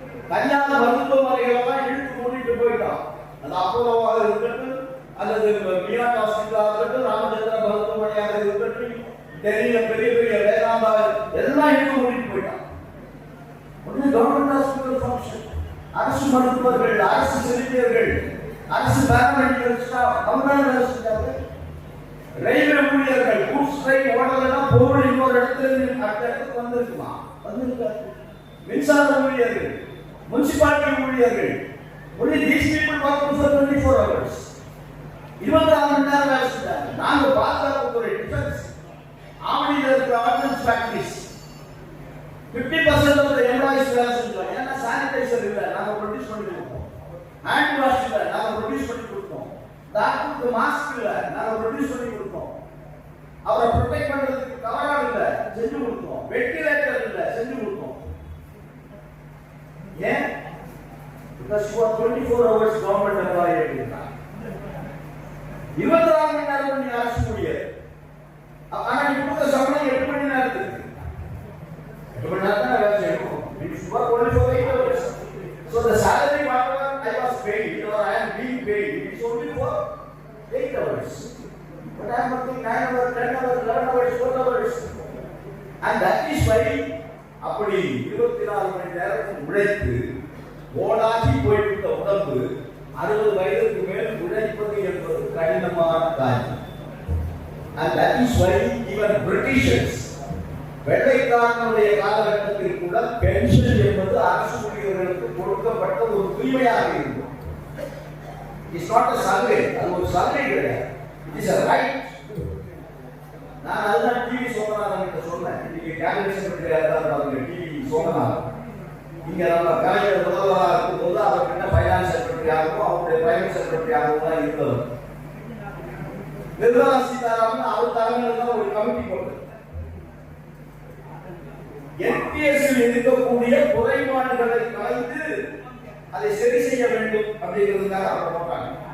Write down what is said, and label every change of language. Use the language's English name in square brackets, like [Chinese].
[Tamil] கல்யாண மருத்துவமனைகளெல்லாம் இழுத்து மூடிட்டு போயிட்டோம். அது அப்போலோவாக இருக்கட்டும், அல்லது மீனாட் ஹாஸ்பிட்டலாக இருக்கட்டும், ராமச்சந்திர மருத்துவமனையாக இருக்கட்டும், டெல்லியில பெரிய பெரிய வேதாந்தா எல்லாம் இழுத்து மூடிட்டு போயிட்டோம். ஒன்று கவர்மெண்ட் ஹாஸ்பிட்டல் ஃபங்க்ஷன், அரசு மருத்துவர்கள், அரசு செவிலியர்கள், அரசு பாராமெடிக்கல் ஸ்டாஃப் அவங்க வேலை செஞ்சாங்க. ரயில்வே ஊழியர்கள் கூட்ஸ் ட்ரெயின் ஓடலன்னா பொருள் இன்னொரு இடத்துல அடுத்த இடத்துக்கு வந்திருக்குமா? வந்திருக்காரு. மின்சார ஊழியர்கள், முனிசிபாலிட்டி ஊழியர்கள், [English] only these people work for 24 hours. [Tamil] 24 மணி நேரம் வேலை செஞ்சாங்க. நாங்க பாதுகாப்புத்துறை டிஃபென்ஸ் ஆவடியில் இருக்கிற ordinance factories [English] 50% of the employees [Tamil] வேலை செஞ்சோம். ஏன்னா சானிடைசர் இல்லை, நாங்கள் ப்ரொடியூஸ் பண்ணி கொடுப்போம். ஹேண்ட் வாஷ் இல்லை, நாங்கள் ப்ரொடியூஸ் பண்ணி கொடுப்போம். டாக்டருக்கு மாஸ்க் இல்லை, நாங்கள் ப்ரொடியூஸ் பண்ணி கொடுப்போம். அவரை ப்ரொடெக்ட் பண்றதுக்கு கவரால் இல்லை, செஞ்சு கொடுத்தோம். வெண்டிலேட்டர் இல்லை, செஞ்சு கொடுத்தோம். [English] ஏன்? Because you are 24 hours government employee [Tamil] அப்படின்னா 24 மணி நேரம் நீ அரசு முடியாது. ஆனா நீ கொடுத்த சம்பளம் 8 மணி நேரத்துக்கு. 8 மணி நேரம் தான் வேலை செய்யணும். [English] It's work only for 8 hours. So the salary whatever I was paid or I am being paid, it's only for 8 hours. But I am working 9 hours, 10 hours, 11 hours, 12 hours. And that is why [Tamil] அப்படி 24 மணி நேரம் உழைத்து ஓடாகி போய்விட்ட உடம்பு 60 வயதுக்கு மேல் உழைப்பது என்பது கடினமான காரியம். [English] and that is why even Britishers [Tamil] வெள்ளைக்காரனுடைய காலகட்டத்தில் கூட பென்ஷன் என்பது அரசு ஊழியர்களுக்கு கொடுக்கப்பட்ட ஒரு உரிமையாக இருந்தது. [English] it's not a salary, [Tamil] அது ஒரு salary கிடையாது, [English] it is a right. [Tamil] நான் அதுதான் டிவி சோமநாதன் கிட்ட சொன்னேன். இன்னைக்கு கேபினட் செக்ரட்டரியா இருந்தாங்க டிவி சோமநாதன். இங்க நம்ம கலைஞர் முதல்வராக இருக்கும்போது அவர்கிட்ட ஃபைனான்ஸ் செக்ரட்டரியாகவும் அவருடைய பிரைவேட் செக்ரட்டரியாகவும் தான் இருந்தவர். நிர்மலா சீதாராமன் அவர் தலைமையில் தான் ஒரு கமிட்டி போட்டு என்பிஎஸ்ஸில் இருக்கக்கூடிய குறைபாடுகளை கலைந்து அதை சரி செய்ய வேண்டும் அப்படிங்கிறதுக்காக அவர் போட்டாங்க.